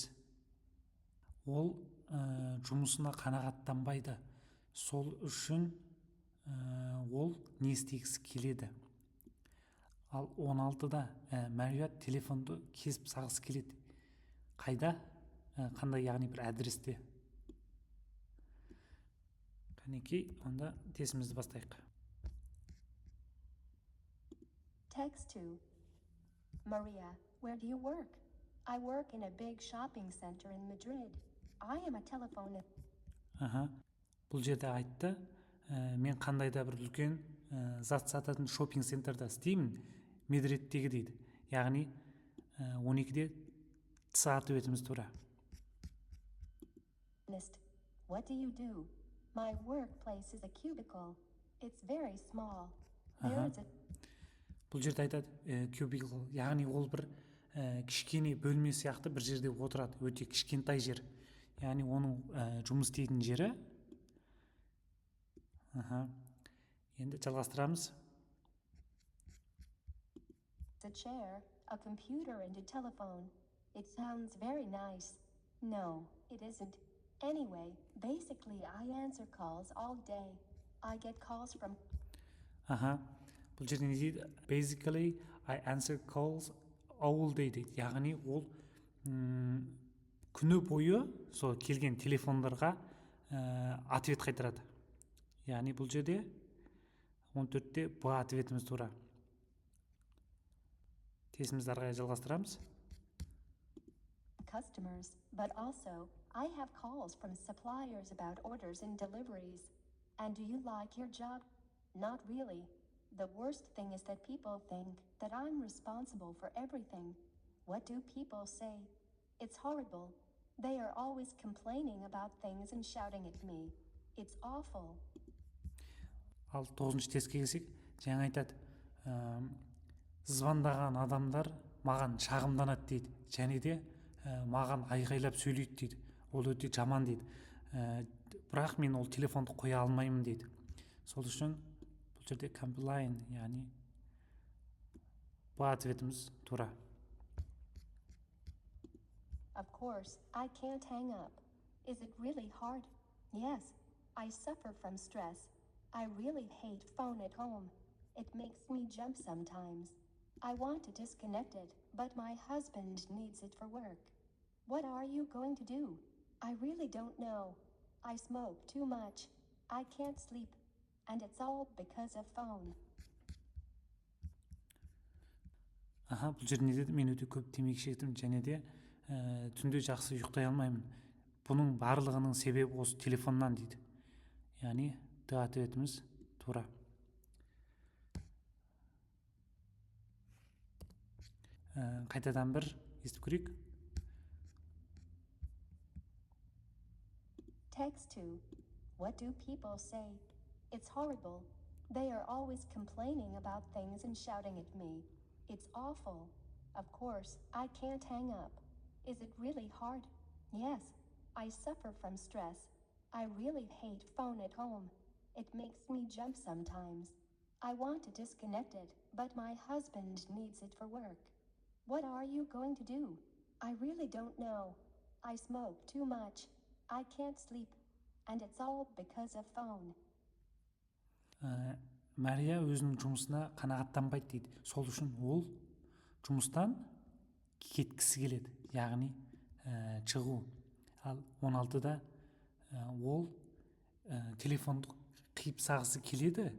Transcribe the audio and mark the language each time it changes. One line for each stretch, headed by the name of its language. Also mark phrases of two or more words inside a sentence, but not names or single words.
Kazakh: Ол жұмысына қанағаттанбайды, сол үшін ол не істегісі келеді. Ал 16-да Мария телефонды кесіп сағысы келеді. Қайда? Қандай, яғни бір адресте. Қанекей, онда тестімізді бастайық.
English: Text 2. Maria, where do you work? I work in a big shopping center in Madrid. I am a telephone.
Kazakh: Бұл жерде айтты, мен қандай да бір үлкен зат сататын шопинг центрда істеймін, Мадридтегі дейді. Яғни 12-де сағат өтіміз тура.
English: What do you do? My workplace is a cubicle. It's very small.
Kazakh: Бұл жерде айтады, cubicle, яғни ол бір кішкене бөлме сияқты бір жерде отырады, өте кішкентай жер. Яғни оның жұмыс істейтін жері. Енді жалғастырамыз.
English: A chair, a computer and a telephone. It sounds very nice. No, it isn't. Anyway, basically I answer calls all day. I get calls from...
Kazakh: Бұл жерде не дейді?
English: Basically I answer calls all day
Kazakh: дейді. Яғни ол күні бойы сол келген телефондарға ответ қайтарады. Яғни бұл жерде 14-те Б ответіміз тура. Тестімізді арқайы жалғастырамыз.
English: Customers, but also I have calls from suppliers about orders and deliveries. And do you like your job? Not really. The worst thing is that people think that I'm responsible for everything. What do people say? It's horrible. They are always complaining about things and shouting at me. It's awful.
Kazakh: Ал 9-шы тестке келсек, жаңа айтады, звондаған адамдар маған шағымданады дейді, және де маған айғайлап сөйлейді дейді. Ол өте жаман дейді. Бірақ мен ол телефонды қоя алмаймын дейді. Сол үшін бұл жерде complain, яғни Б ответіміз тура.
English: Of course, I can't hang up. Is it really hard? Yes, I suffer from stress. I really hate phone at home. It makes me jump sometimes. I want to disconnect it, but my husband needs it for work. What are you going to do? I really don't know. I smoke too much. I can't sleep. And it's all because of phone.
Kazakh: Бұл жерде не деді? Мен өте көп темекі шектім, және де түнде жақсы ұйықтай алмаймын. Бұның барлығының себебі осы телефоннан дейді. Яғни Д ответіміз тура. Қайтадан бір естіп көрейік.
English: Text 2. What do people say? It's horrible. They are always complaining about things and shouting at me. It's awful. Of course, I can't hang up. Is it really hard? Yes, I suffer from stress. I really hate phone at home. It makes me jump sometimes. I want to disconnect it, but my husband needs it for work. What are you going to do? I really don't know. I smoke too much. I can't sleep. And it's all because of phone.
Kazakh: Мария өзінің жұмысына қанағаттанбайды дейді. Сол үшін ол жұмыстан кеткісі келеді, яғни шығу. Ал 16-да ол телефонды қиып сағысы келеді.